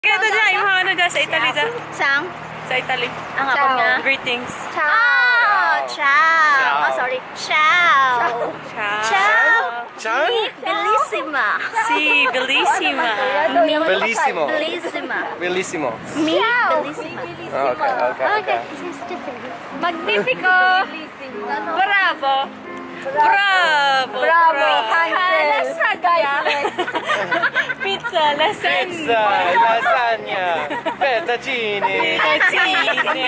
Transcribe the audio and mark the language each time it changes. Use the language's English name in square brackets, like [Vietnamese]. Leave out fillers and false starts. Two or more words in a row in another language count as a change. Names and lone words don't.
[Filipino] Kaya ito dyan, yung mga ano dyan sa Italy dyan. Sang? Sa Italy. Ang hapon nga. [English] Greetings. [Italian] Ciao! Ciao! [English] Oh, sorry. [Italian] Ciao! Ciao! Ciao? Bellissima! Si Bellissima. Bellissimo. Bellissima. Bellissimo. Me? Bellissima. [English] Okay. This is different. [Italian] Magnifico! Bravo! Bravo! Bravo! Lasagna! Pizza, lasagna. Pizza, lasagna, fettuccine. Fettuccine.